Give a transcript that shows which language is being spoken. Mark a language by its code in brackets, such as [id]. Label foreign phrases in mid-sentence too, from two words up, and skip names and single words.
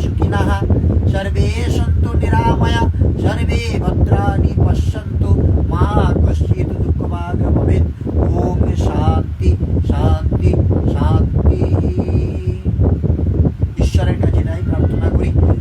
[sa] সুখিনঃ সর্বে সন্তু নিরাময়া সর্বে ভদ্রাণি পশ্যন্তু মা কশ্চিৎ দুঃখভাগ ভবেৎ। ওম শান্তি শান্তি শান্তি। [bn] ঈশ্বরের কাছে তাই প্রার্থনা করি